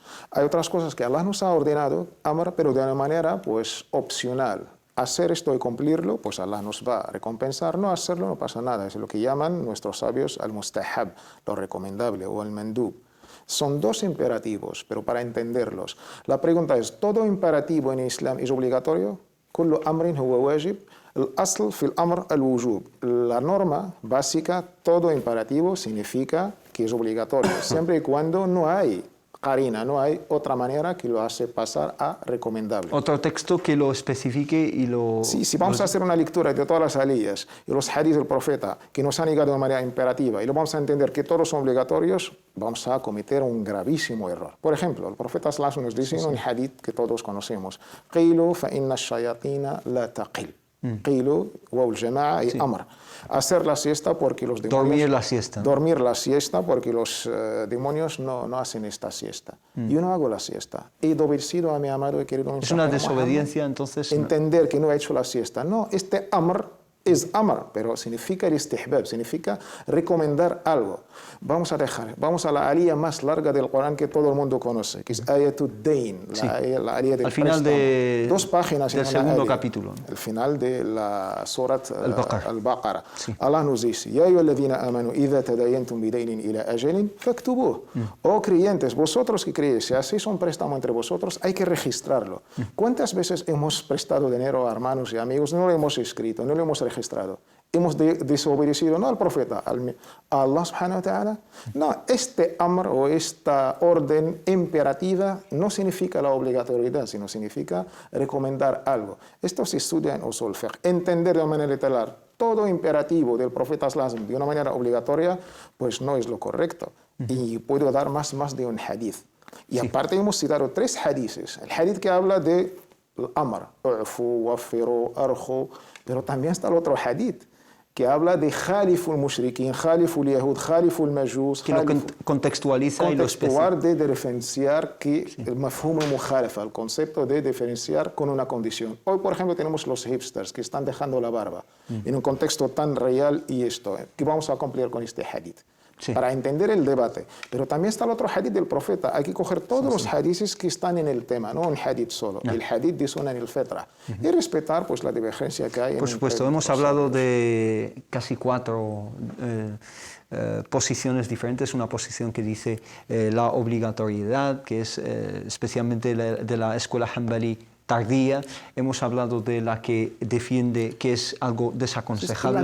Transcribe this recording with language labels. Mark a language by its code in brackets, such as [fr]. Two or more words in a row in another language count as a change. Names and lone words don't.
[es] Hay otras cosas que Allah nos ha ordenado, amar, pero de una manera pues opcional. Hacer esto y cumplirlo, pues Allah nos va a recompensar. No hacerlo, no pasa nada. Es lo que llaman nuestros sabios al-mustahab, lo recomendable, o el mandub. Son 2 imperativos, pero para entenderlos. La pregunta es, ¿todo imperativo en Islam es obligatorio? [ar] كل أمر هو واجب. الأصل في الأمر الوجوب. [es] La norma básica, todo imperativo significa que es obligatorio, siempre y cuando no hay qarina, no hay otra manera que lo hace pasar a recomendable. Otro texto que lo especifique y lo... Sí, si vamos a hacer una lectura de todas las aliyas y los hadiths del profeta que nos han llegado de manera imperativa y lo vamos a entender que todos son obligatorios, vamos a cometer un gravísimo error. Por ejemplo, el profeta [ar] صلى الله عليه وسلم [es] nos dice en un hadith que todos conocemos, [ar] قيلوا فإن الشياطين لا تقيل. قيلوا والجماعة y amr. [es] Hacer la siesta porque los demonios... Dormir la siesta, ¿no? Dormir la siesta porque los demonios no hacen esta siesta. Yo no hago la siesta. He obedecido a mi amado y querido Es una mensajero desobediencia, Muhammad. entonces... Entender que no he hecho la siesta. No, este amr es amr, pero significa el istihbab, significa recomendar algo. Vamos a la aliyah más larga del Corán que todo el mundo conoce, que es Ayatud Dain, la aliyah del al final préstamo. 2 páginas del en una segundo aliyah. capítulo, ¿no? El final de la Surat Al-Baqarah. Sí. [ar] Allah nos dice, يا أيها الذين آمنوا، إذا تداينتم بدين إلى أجل، فاكتبوه. [es] Oh creyentes, vosotros que creéis, si hacéis un préstamo entre vosotros, hay que registrarlo. ¿Cuántas veces hemos prestado dinero a hermanos y amigos? No lo hemos escrito, no lo hemos registrado. Hemos desobedecido no al profeta, a [ar] الله سبحانه وتعالى. [es] No, este amr o esta orden imperativa no significa la obligatoriedad, sino significa recomendar algo. Esto se estudia en [ar] أصول فقه. [es] Entender de manera literal todo imperativo del profeta [ar] صلى الله عليه وسلم [es] de una manera obligatoria, pues no es lo correcto. Y puedo dar más de un hadith. Y aparte hemos citado 3 hadiths. El hadith que habla de amr, [ar] اعفوا، وفروا، أرخوا, [es] pero también está el otro hadith que habla de [ar] خالفوا المشركين، خالفوا اليهود، خالفوا المجوس. [es] Que lo contextualiza y lo especifica. De diferenciar que el [ar] مفهوم المخالفة, [es] el concepto de diferenciar con una condición. Hoy, por ejemplo, tenemos los hipsters que están dejando la barba en un contexto tan real y esto, que vamos a cumplir con este hadith. Sí. Para entender el debate. Pero también está el otro hadith del profeta. Hay que coger todos los hadiths que están en el tema, no un hadith solo. El hadith de [ar] سنن الفطرة. [es] Y respetar pues, la divergencia que hay. Por supuesto, hemos hablado de casi 4 posiciones diferentes. Una posición que dice la obligatoriedad, que es especialmente de la escuela Hanbali tardía. Hemos hablado de la que defiende que es algo desaconsejable.